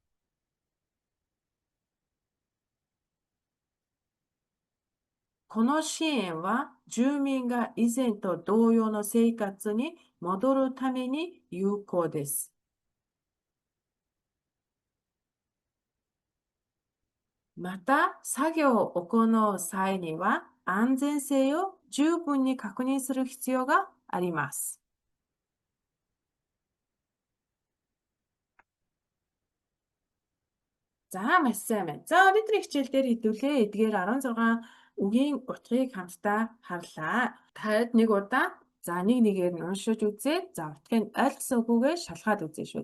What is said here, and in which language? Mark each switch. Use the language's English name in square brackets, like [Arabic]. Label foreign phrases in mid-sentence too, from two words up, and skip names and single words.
[Japanese] この支援は住民が以前と同様の生活に戻るために有効です。また、作業を行う際には安全性を十分に確認する必要があります。 [Mongolian] За маш сайн байна. За өнөөдрийн хичээл дээр хэдүүлээ эдгээр 16 үгийн утгыг хамтдаа харлаа. Таад нэг удаа за нэг нэгээр нь уншиж үзээд за утгыг ойлгосон үгүйгээ шалгаад үзье шүү.